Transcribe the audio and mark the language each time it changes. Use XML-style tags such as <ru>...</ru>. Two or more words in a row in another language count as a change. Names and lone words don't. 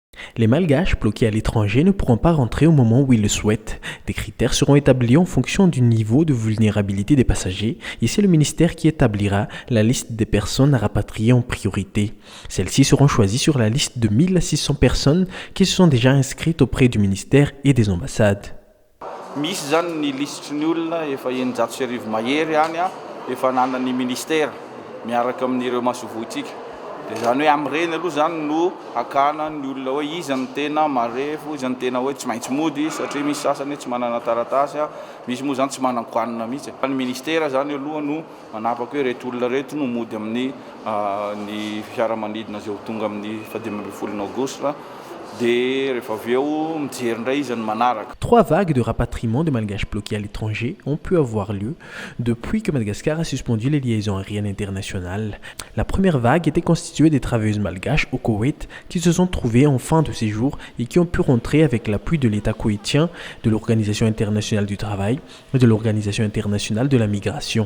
<fr>Les Malgaches bloqués à l'étranger ne pourront pas rentrer au moment où ils le souhaitent. Des critères seront établis en fonction du niveau de vulnérabilité des passagers et c'est le ministère qui établira la liste des personnes à rapatrier en priorité. Celles-ci seront choisies sur la liste de 1600 personnes qui se sont déjà inscrites auprès du ministère et des ambassades.</fr> <mg>Misy zany ny lisitry olona efa eninjato sy arivo mahery any efa nanany ministère miaraka amin'ireo masovotsika. Dia zany hoe amin'ireny aloha zany no akana ny olona hoe iza ny tena marefo, iza ny tena hoe tsy maintsy mody satria misy sasany tsy manana taratasy, misy moa zany tsy manan-koanina mihitsy. Fa ny ministère zany aloha no manapaka hoe reto olona reto no mody amin'ny ny fiaramanidina izay ho tonga amin'ny 12 aogositra.</mg> <fr>Trois vagues de rapatriement de Malgaches bloqués à l'étranger ont pu avoir lieu depuis que Madagascar a suspendu les liaisons aériennes internationales. La première vague était constituée des travailleuses malgaches au Koweït qui se sont trouvées en fin de séjour et qui ont pu rentrer avec l'appui de l'État koweïtien, de l'Organisation internationale du travail et de l'Organisation internationale de la migration.</fr>